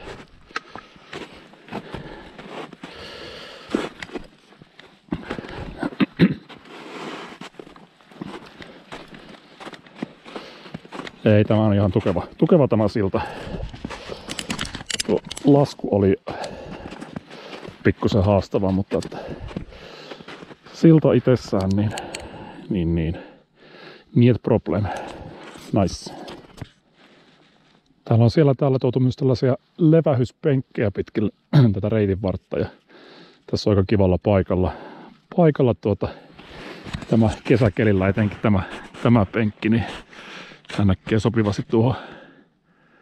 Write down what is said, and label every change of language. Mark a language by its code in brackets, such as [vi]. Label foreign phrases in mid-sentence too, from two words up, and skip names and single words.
[fi] Ei, tämä on ihan tukeva tämä silta. Tuo lasku oli pikkusen haastava, mutta silta itsessään niin [ru] нет проблем. [fi] Nice. Täällä on täällä tuotu myös tällaisia levähyspenkkejä pitkin tätä reitin vartta ja Tässä on aika kivalla paikalla tämä kesäkelillä, etenkin tämä penkki, niin tämä näkee sopivasti tuohon joelle.